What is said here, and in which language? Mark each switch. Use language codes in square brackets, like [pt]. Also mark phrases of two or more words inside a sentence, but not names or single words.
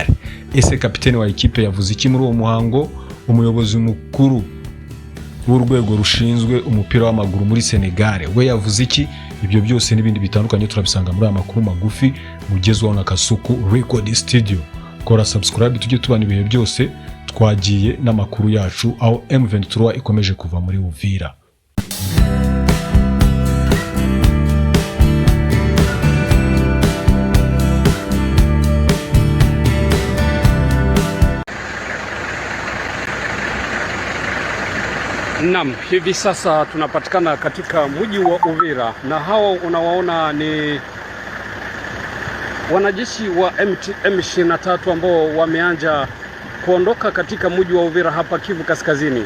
[rw] Ese kapiteni wa ekipe yavuze iki muri uwo muhango? Umuyobozi mukuru w'urwego rushinzwe umupira w'amaguru muri Senegal we yavuze iki? Ibyo byose n'ibindi bitandukanye turabisanga muri aya makuru magufi mugezwaho na Kasuku Record Studio. Kora subscribe tujye tubana ibihe byose twagiye n'amakuru yacu, aho M23 ikomeje kuva muri Uvira. [sw] Naam, hivi sasa tunapatikana katika mji wa Uvira na hao unawaona ni wanajeshi wa M23 ambao wameanza kuondoka katika mji wa Uvira hapa Kivu Kaskazini.